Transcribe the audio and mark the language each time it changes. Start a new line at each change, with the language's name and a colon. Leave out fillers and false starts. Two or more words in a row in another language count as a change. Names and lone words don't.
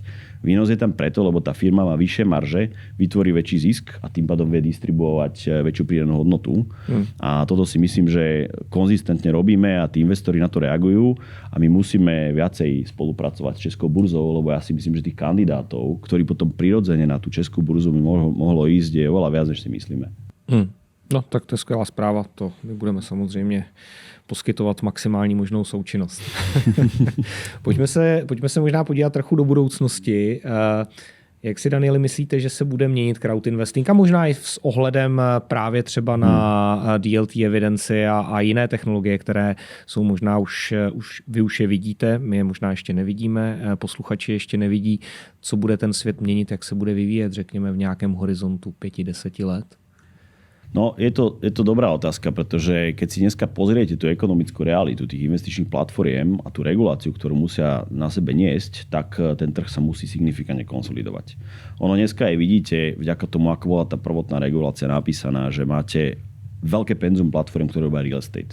Slovak: Výnos je tam preto, lebo tá firma má vyššie marže, vytvorí väčší zisk a tým pádom vie distribuovať väčšiu pridanú hodnotu. A toto si myslím, že konzistentne robíme a tí investori na to reagujú a my musíme viacej spolupracovať s Českou burzou, lebo ja si myslím, že tých kandidátov, ktorí potom prirodzene na tú Českú burzu by mohlo ísť, je oveľa viac, než si myslíme.
Czech: No, tak to je skvělá zpráva. To my budeme samozřejmě poskytovat maximální možnou součinnost. Pojďme se možná podívat trochu do budoucnosti. Jak si, Danieli, myslíte, že se bude měnit
English: crowd investing?
Czech: A možná i s ohledem právě třeba na DLT evidenci a jiné technologie, které jsou možná vy už je vidíte, my je možná ještě nevidíme, posluchači ještě nevidí, co bude ten svět měnit, jak se bude vyvíjet, řekněme, v nějakém horizontu 5-10 let?
Slovak: No, je to dobrá otázka, pretože keď si dneska pozriete tú ekonomickú realitu tých investičných platformiem a tú reguláciu, ktorú musia na sebe niesť, tak ten trh sa musí signifikantne konsolidovať. Ono dneska aj vidíte, vďaka tomu, ako bola tá prvotná regulácia napísaná, že máte veľké penzum platform, ktoré robia
English: real estate.